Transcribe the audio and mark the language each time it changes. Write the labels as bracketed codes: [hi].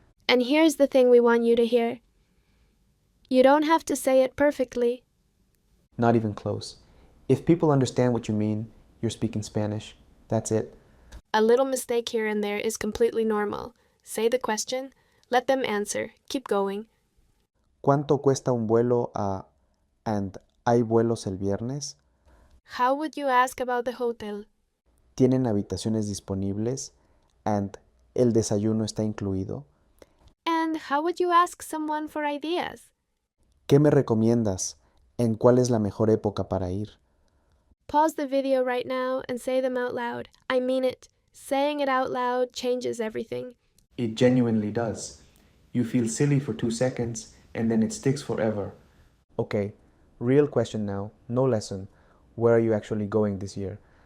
[en] And here's the thing we want you to hear. You don't have to say it perfectly. Not even close. If people understand what you mean, you're speaking Spanish. That's it. A little mistake here and there is completely normal. Say the question, let them answer, keep going. [es] ¿Cuánto cuesta un vuelo a... and hay vuelos el viernes? [en] How would you ask about the hotel? [es] ¿Tienen habitaciones disponibles? And el desayuno está incluido. [en] And how would you ask someone for ideas? [es] ¿Qué me recomiendas? ¿En cuál es la mejor época para ir? [en] Pause the video right now and say them out loud. I mean it. Saying it out loud changes everything. It genuinely does. You feel silly for 2 seconds and then it sticks forever. Okay, real question now, no lesson. Where are you actually going this year?